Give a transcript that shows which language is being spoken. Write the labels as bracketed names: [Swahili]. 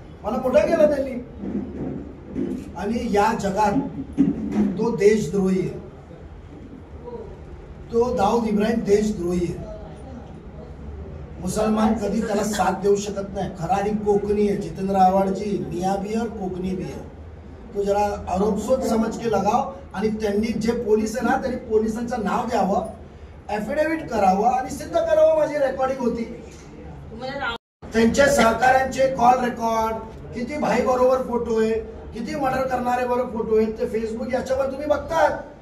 [Marathi] मला मोठं केलं त्यांनी. आणि या जगात तो देशद्रोही आहे, तो दाऊद इब्राहिम देशद्रोही आहे. मुसलमान कधी त्याला साथ देऊ शकत नाही. खराडी कोकणी आहे [Hindi] जितेंद्र आव्हाडजी, मियाँ भी और कोकणी भी है. तो जरा आरोप सोच समझ के लगाव. [Marathi] आणि त्यांनी जे पोलीस आहे ना त्यांनी पोलिसांचं नाव द्यावं, ॲफिडेव्हिट करावं आणि सिद्ध करावं माझी रेकॉर्डिंग होती. त्यांच्या सहकाऱ्यांचे कॉल रेकॉर्ड, किती भाई बरोबर फोटो आहे, किती मर्डर करणारे बरोबर फोटो आहेत, ते फेसबुक याच्यावर तुम्ही बघतात.